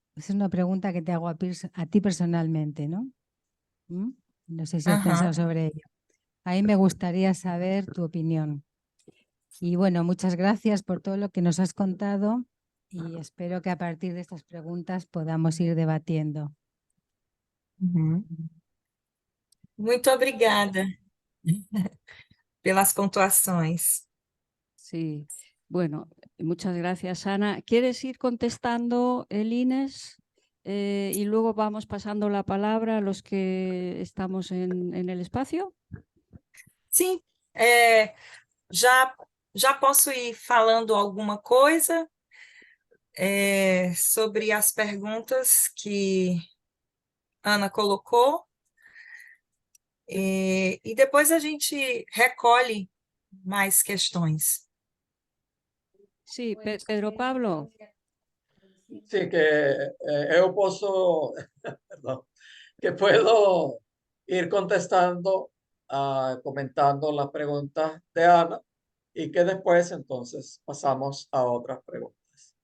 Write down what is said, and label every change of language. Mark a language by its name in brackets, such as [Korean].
[Spanish] Esa es una pregunta que te hago a ti personalmente, ¿no? No sé si has pensado sobre ello. Ahí me gustaría saber tu opinión. Y bueno, muchas gracias por todo lo que nos has contado y espero que a partir de estas preguntas podamos ir debatiendo. [Portuguese] Muito obrigada pelas pontuações. [Spanish] Sí, bueno, muchas gracias, Ana. ¿Quieres ir contestando, Inés? Y luego vamos pasando la palabra a los que estamos en el espacio. [Portuguese] Sim, já posso ir falando alguma coisa sobre as perguntas que Ana colocou, e depois a gente recolhe mais questões. [Spanish] Sí, Pedro Pablo. Sí, que yo perdón, que puedo ir contestando, comentando las preguntas de Ana y que después entonces pasamos a otras preguntas.